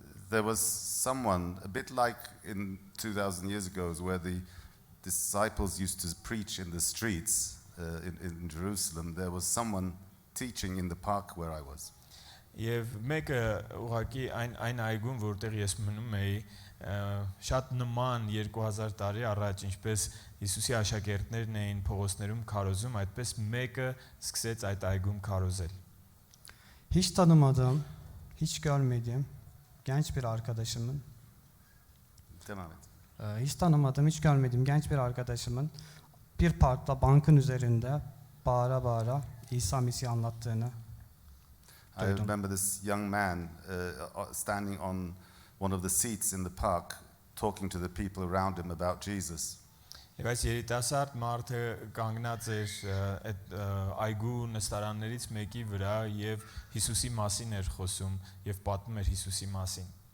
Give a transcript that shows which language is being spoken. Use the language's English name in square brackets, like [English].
[English] there was someone, a bit like in 2000 years ago, where the disciples used to preach in the streets in Jerusalem. There was someone teaching in the park where I was. [Armenian] Եվ մեկը ուղղակի այն այգում, որտեղ ես մնում էի, շատ նման 2000 տարի առաջ, ինչպես Հիսուսի աշակերտներն էին փողոցներում քարոզում, այդպես մեկը սկսեց այդ այգում քարոզել։ [Turkish] hiç tanımadığım, hiç görmediğim genç bir arkadaşımın, Devam et. hiç tanımadığım, hiç görmediğim genç bir arkadaşımın bir parkta bankın üzerinde bağıra bağıra İsa Mesih'i anlattığını [English] I [Turkish] duydum. [English] remember this young man standing on one of the seats in the park talking to the people around him about Jesus. [Armenian] Եվ այս երիտասարդ մարդը կանգնած էր այդ այգու նստարաններից մեկի վրա եւ Հիսուսի մասին էր խոսում եւ պատմում էր Հիսուսի մասին։